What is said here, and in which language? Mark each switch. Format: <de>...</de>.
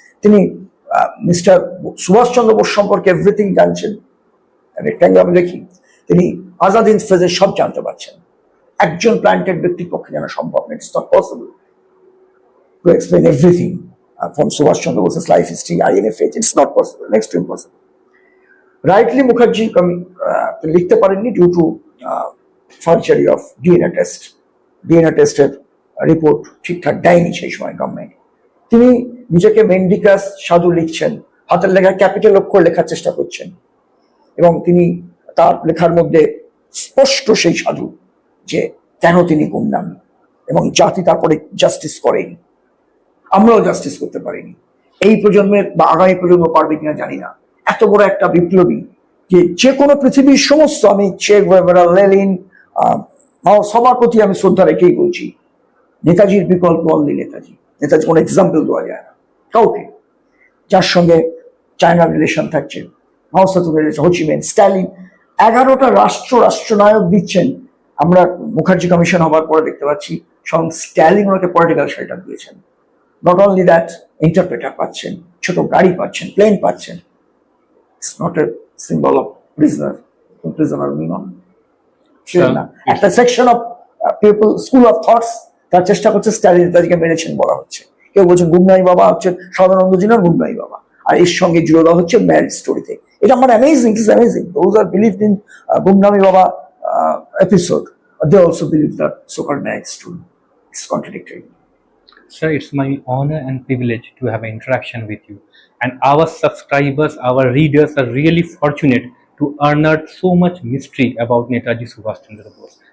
<bn>তিনি মিস্টার সুভাষচন্দ্র বোস সম্পর্কে এভরিথিং জানছেন। রেক্ট্যাঙ্গেল আমি দেখি, তিনি আজাদ হিন্দ ফেজের সব জানতে পারছেন। একজন প্ল্যান্টেড ব্যক্তির পক্ষে জানা সম্ভব না,</bn> <en>It's not possible to explain everything from Subhash Chandra Bose's life history, INFH. It's not possible, next to impossible. Rightly, Mukherjee</en> <bn>লিখতে পারেননি</bn> <en>due to forgery of DNA test.</en> <bn>DNA টেস্টের রিপোর্ট ঠিকঠাক দেয়নি সেই সময় গভর্নমেন্ট। তিনি নিজেকে মেন্ডিকাস সাধু লিখছেন, হাতের লেখা ক্যাপিটাল অক্ষর লেখার চেষ্টা করছেন, এবং তিনি তার লেখার মধ্যে স্পষ্ট সেই সাধু যে কেন তিনি গুমনামি, এবং জাতি তারপরে জাস্টিস করেনি। আমরাও জাস্টিস করতে পারিনি। এই প্রজন্মের বা আগামী প্রজন্ম পারবে কিনা জানি না। এত বড় একটা বিপ্লবী যে কোনো পৃথিবীর সমস্ত, আমি চে গুয়েভারা, লেনিন, সবার প্রতি আমি শ্রদ্ধা রেখেই বলছি, নেতাজির বিকল্প অনলি নেতাজি। নেতাজি কোনো এক্সাম্পল দেওয়া যায় না কাউকে, যার সঙ্গে চায়নার রিলেশন থাকছে, মাও সেতুংয়ের রিলেশন, হোচিমিন, স্ট্যালিন, 11টা রাষ্ট্রনায়ক দিচ্ছেন। আমরা মুখার্জি কমিশন হবার পরে দেখতে পাচ্ছি স্বয়ং স্ট্যালিন ওনাকে পলিটিক্যাল শেল্টার দিয়েছেন।</bn> <en>Not only that,</en> <bn>interpreter পাচ্ছেন, ছোট গাড়ি পাচ্ছেন, প্লেন পাচ্ছেন।</bn> <en>It's not a symbol of prisoner union.</en> <bn>না, একটা section of people, school of thoughts, তার চেষ্টা করছে স্ট্যালিন নেতাজিকে মেরেছেন বলা হচ্ছে। কেউ বলছেন গুমনামি বাবা হচ্ছে সদানন্দজি না গুমনামি বাবা, আর এর সঙ্গে জুড়ে দেওয়া হচ্ছে ম্যারিড স্টোরিতে। এটা আমার amazing,</bn> <en>It is amazing. Those are believed in Gumnami Baba episode, they also believe that so-called marriage story. It's contradictory. Sir, it's my honor and privilege to have an interaction with you. And our subscribers, our readers are really fortunate to unearth so much mystery about Netaji Subhash Chandra Bose.</en>